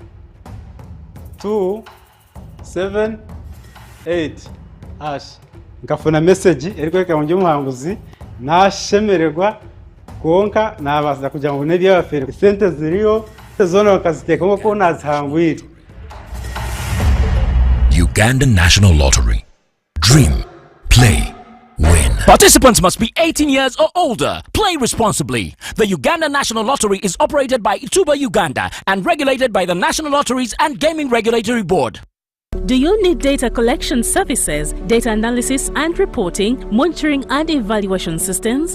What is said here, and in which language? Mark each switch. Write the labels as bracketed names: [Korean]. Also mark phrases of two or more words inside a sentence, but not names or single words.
[Nyankole] ngafuna message eriko njyo muhanguzi nashemererwa konka nabaza kugira ngo nebiya bafere sente ziriyo zona bakaziteka ngo nazihangwira. [English] Uganda National Lottery. Dream, play, win. Participants must be 18 years or older. Play responsibly. The Uganda National Lottery is operated by Ituba Uganda and regulated by the National Lotteries and Gaming Regulatory Board. Do you need data collection services, data analysis and reporting, monitoring and evaluation systems?